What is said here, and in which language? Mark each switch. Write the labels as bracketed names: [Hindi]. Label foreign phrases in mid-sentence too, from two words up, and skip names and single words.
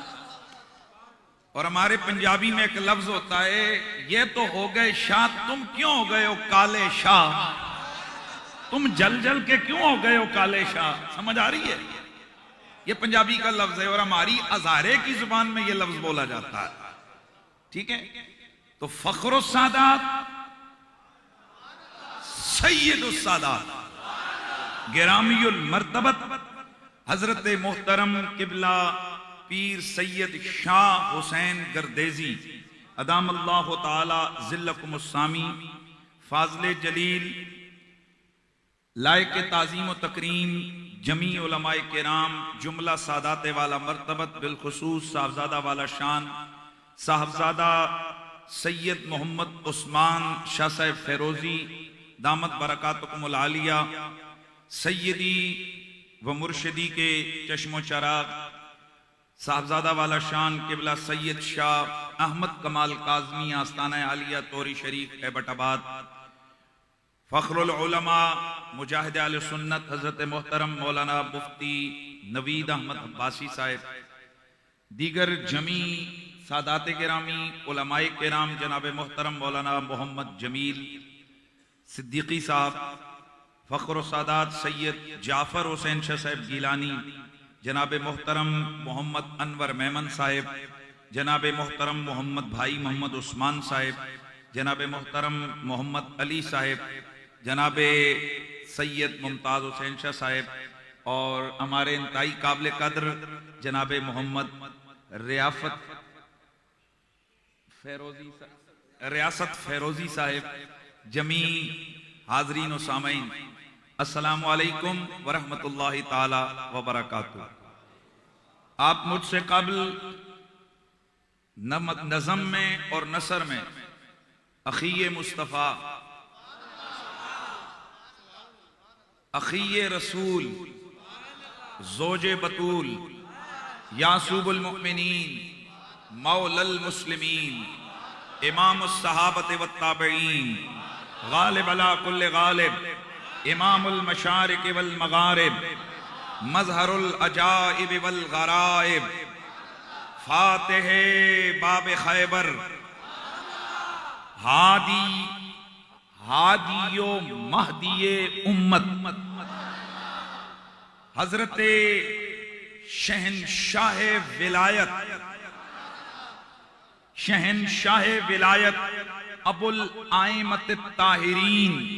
[Urdu] اور ہمارے پنجابی میں ایک لفظ ہوتا ہے، یہ تو ہو گئے شاہ، تم کیوں ہو گئے ہو کالے شاہ، تم جل جل کے کیوں ہو گئے ہو کالے شاہ. سمجھ آ رہی ہے? یہ پنجابی کا لفظ ہے اور ہماری ہزارے کی زبان میں یہ لفظ بولا جاتا ہے. ٹھیک ہے، تو فخر السادات سید السادات گرامی المرتبت حضرت محترم قبلہ پیر سید شاہ حسین گردیزی [Arabic] أدام الله تعالى ظلكم [Urdu] السامی فاضل جلیل لائق تعظیم و تکریم جمیع علمائے کرام جملہ سادات والا مرتبت بالخصوص صاحبزادہ والا شان صاحبزادہ سید محمد عثمان شاہ صاحب فیروزی [Arabic] دامت برکاتکم العالیہ [Urdu] سیدی و مرشدی کے چشم و چراغ صاحبزادہ والا شان قبلہ سید شاہ احمد کمال کاظمی آستانہ عالیہ توری شریف ایبٹ آباد, فخر العلماء مجاہد اہل سنت حضرت محترم مولانا مفتی نوید احمد عباسی صاحب، دیگر جمیع سادات گرامی علمائے کرام جناب محترم مولانا محمد جمیل صدیقی صاحب, فخر سادات سید جعفر حسین شاہ صاحب گیلانی، جناب محترم محمد انور میمن صاحب، جناب محترم محمد بھائی محمد عثمان صاحب، جناب محترم محمد علی صاحب، جناب سید ممتاز حسین شاہ صاحب اور ہمارے انتہائی قابل قدر جناب محمد ریاست فیروزی صاحب، جمیع حاضرین و سامعین, [Arabic] السلام عليكم ورحمة الله تعالى وبركاته. [Urdu] آپ مجھ سے قبل نظم میں اور نثر میں اخی مصطفیٰ, اخی رسول، زوج بتول, [Arabic] يعسوب المؤمنين، مولى المسلمين، إمام الصحابة والتابعين، غالب على كل غالب، إمام المشارق والمغارب، مظهر العجائب والغرائب, [Urdu] فاتح باب خیبر, ہادی و مہدی امت، حضرت شہنشاہ ولایت، شہنشاہ ولایت, शहनशाह विलायत [Arabic] أبو الأئمة الطاهرين,